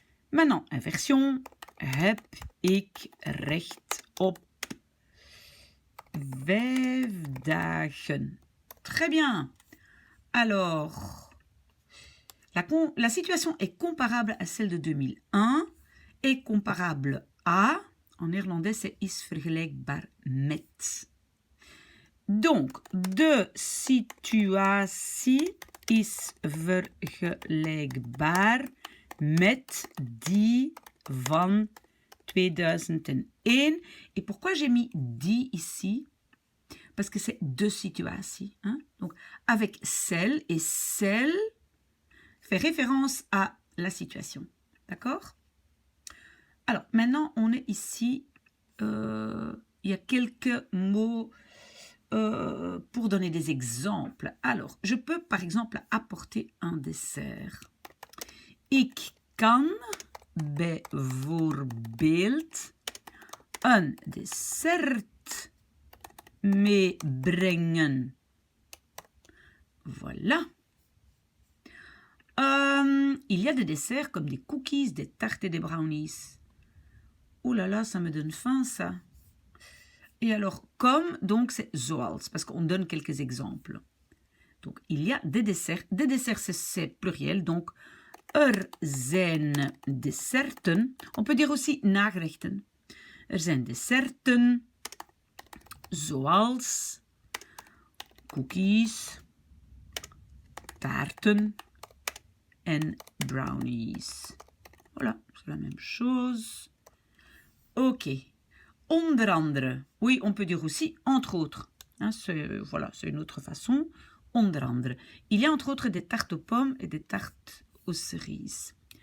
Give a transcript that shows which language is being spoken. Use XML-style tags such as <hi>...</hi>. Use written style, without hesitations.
<fr>Maintenant, inversion.</fr> <nl>Heb ik recht op 5 dagen.</nl> <fr>Très bien. Alors, la situation est comparable à celle de 2001 et comparable à, en néerlandais, c'est</fr> <nl>is vergelijkbaar met. Donc, de situatie is vergelijkbaar met die van 2001.</nl> <fr>Et pourquoi j'ai mis die ici? Parce que c'est deux situations. Hein? Donc, avec celle et celle fait référence à la situation. D'accord? Alors, maintenant, on est ici. Il y a quelques mots pour donner des exemples. Alors, je peux, par exemple, apporter un dessert.</fr> <nl>Ik kan bijvoorbeeld een dessert meebrengen.</nl> <fr>Voilà. Il y a des desserts comme des cookies, des tartes et des brownies. Oh là là, ça me donne faim, ça. Et alors, comme, donc, c'est zoals, parce qu'on donne quelques exemples. Donc, il y a des desserts. Des desserts, c'est pluriel, donc,</fr> <nl>zijn desserten.</nl> <fr>On peut dire aussi nagerechten.</fr> <nl>Zijn desserten, zoals cookies, taarten en brownies.</nl> <fr>Voilà, c'est la même chose. Ok.</fr> <nl>Onder andere.</nl> <fr>Oui, on peut dire aussi entre autres. Hein, voilà, c'est une autre façon.</fr> <nl>Onder andere.</nl> <fr>Il y a entre autres des tartes aux pommes et des tartes aux cerises.</fr>